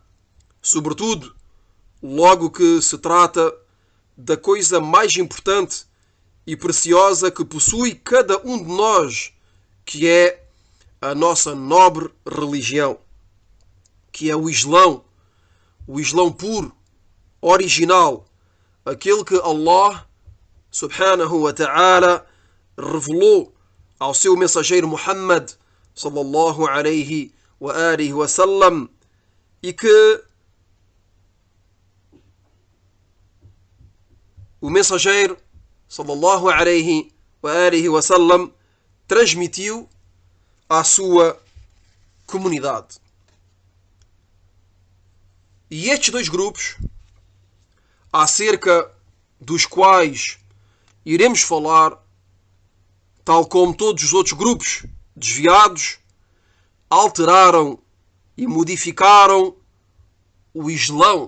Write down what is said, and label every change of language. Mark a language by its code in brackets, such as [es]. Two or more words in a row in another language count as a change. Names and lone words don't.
[pt] sobretudo logo que se trata da coisa mais importante e preciosa que possui cada um de nós, que é a nossa nobre religião, que é o Islão puro, original, aquele que [ar] الله سبحانه وتعالى [pt] revelou ao seu mensageiro Muhammad [ar] صلى الله عليه وعلى آله وسلم, [pt] e que o mensageiro [ar] صلى الله عليه وعلى آله وسلم [pt] transmitiu à sua comunidade. E estes dois grupos, acerca dos quais iremos falar, tal como todos os outros grupos desviados, alteraram e modificaram o Islão.